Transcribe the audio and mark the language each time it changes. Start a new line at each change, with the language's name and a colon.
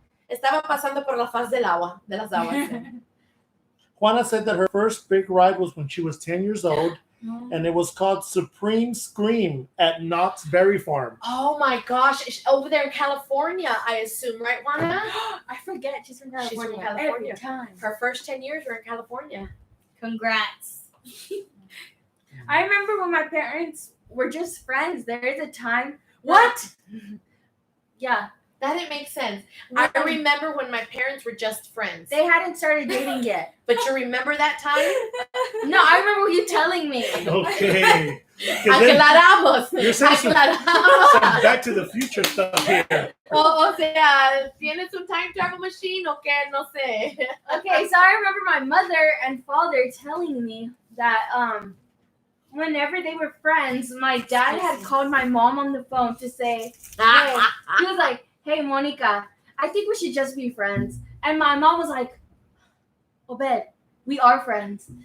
Spanish: Estaba pasando por la faz del agua, de las aguas.
English: Juana said that her first big ride was when she was 10 years old, and it was called Supreme Scream at Knott's Berry Farm. Oh my gosh. Over there in California, I assume, right, Juana? I forget she's from She's California. from California. Every time. Her first 10 years were in California. Congrats. I remember when my parents were just friends. There is a time. What? Yeah. That didn't make sense. I remember when my parents were just friends. They hadn't started dating yet. But you remember that time? No, I remember you telling me. Okay. 'Cause then-
Spanish: Aclaramos.
English: You're saying some
Spanish: Aclaramos.
English: Back to the Future stuff here.
Spanish: O sea, ¿tienes un
English: time travel machine
Spanish: o qué? No sé.
English: Okay, so I remember my mother and father telling me that whenever they were friends, my dad had called my mom on the phone to say, he was like, hey, Monica, I think we should just be friends. And my mom was like, Obed, we are friends.